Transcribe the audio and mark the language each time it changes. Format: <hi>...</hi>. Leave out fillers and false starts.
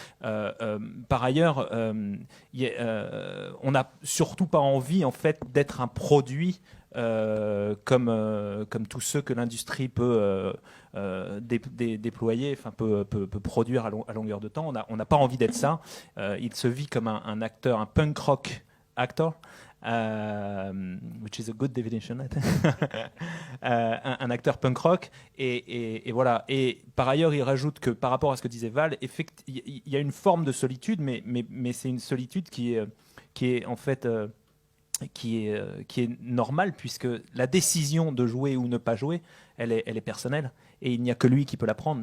<fr>Par ailleurs, on n'a surtout pas envie en fait d'être un produit comme tous ceux que l'industrie peut déployer, enfin peut produire à longueur de temps. On n'a pas envie d'être ça. Il se vit comme un acteur, un</fr> <en>punk rock actor. Which is a good definition, I think.</en> <fr>Un acteur punk rock et voilà. Et par ailleurs, il rajoute que par rapport à ce que disait Val, il y a une forme de solitude, mais c'est une solitude qui est en fait qui est normale, puisque la décision de jouer ou ne pas jouer, elle est personnelle et il n'y a que lui qui peut la prendre.</fr>